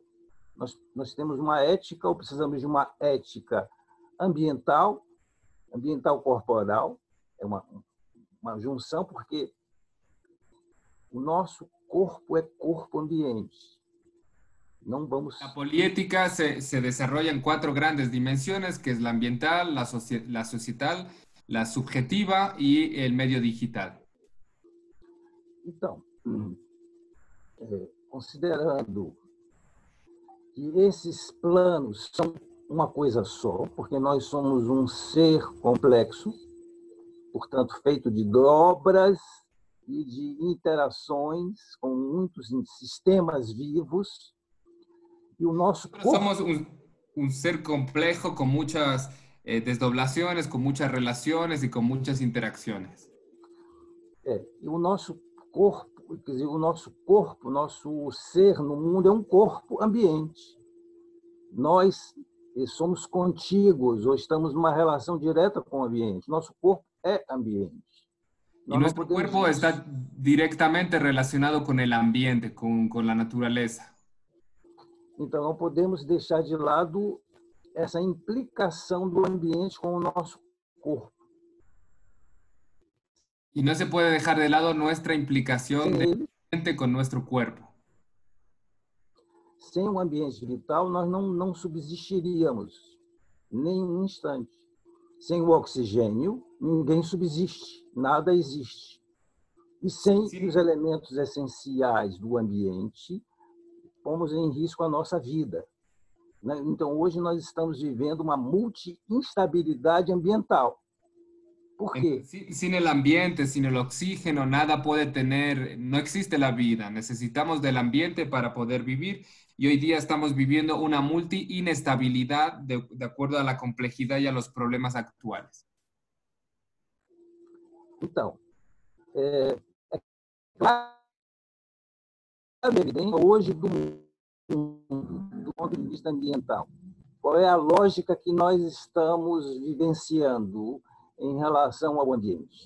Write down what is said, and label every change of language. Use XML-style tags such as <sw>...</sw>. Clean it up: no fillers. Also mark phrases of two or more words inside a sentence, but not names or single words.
<pt>Nós temos uma ética, ou precisamos de uma ética ambiental, ambiental corporal, é uma junção, porque O nosso corpo é corpo-ambiente. Não vamos...</pt> <es>La poliética se desarrolla en 4 grandes dimensiones, que es la ambiental, la societal, la subjetiva y el medio digital.</es> <pt>Então, considerando que esses planos são uma coisa só, porque nós somos um ser complexo, portanto, feito de dobras e de interações com muitos sistemas vivos, e o nosso corpo...</pt> <es>Somos un ser complejo con muchas desdoblaciones, con muchas relaciones y con muchas interacciones.</es> <pt>E o nosso corpo, quer dizer, o nosso ser no mundo é um corpo ambiente. Nós somos contíguos ou estamos numa relação direta com o ambiente. Nosso corpo é ambiente.</pt> <es>Y nuestro cuerpo está directamente relacionado con el ambiente, con la naturaleza.</es> <pt>Então, não podemos deixar de lado essa implicação do ambiente com o nosso corpo.</pt> <es>Y no se puede dejar de lado nuestra implicación del ambiente con nuestro cuerpo.</es> <pt>Sem um ambiente vital, nós não subsistiríamos nem um instante. Sem o oxigênio, ninguém subsiste, nada existe. E sem os elementos essenciais do ambiente, pomos em risco a nossa vida. Então, hoje nós estamos vivendo uma multi-instabilidade ambiental.</pt> <es>¿Por qué? Sin el ambiente, sin el oxígeno, nada puede tener, no existe la vida. Necesitamos del ambiente para poder vivir y hoy día estamos viviendo una multi-inestabilidad de acuerdo a la complejidad y a los problemas actuales.</es> <pt>Então, claro, hoje do ponto de vista ambiental, qual é a lógica que nós estamos vivenciando em relação ao ambiente?</pt>